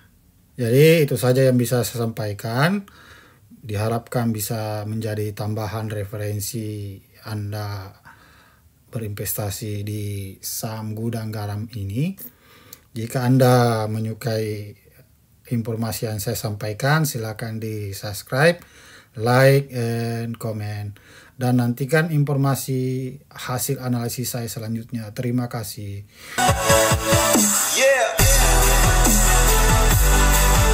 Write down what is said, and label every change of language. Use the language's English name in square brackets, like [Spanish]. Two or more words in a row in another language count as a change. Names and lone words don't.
[Indonesian] Jadi itu saja yang bisa saya sampaikan. Diharapkan bisa menjadi tambahan referensi Anda berinvestasi di saham gudang garam ini. Jika Anda menyukai informasi yang saya sampaikan, silakan di [English] subscribe, like, and comment. [Indonesian] Dan nantikan informasi hasil analisis saya selanjutnya. Terima kasih. Yeah.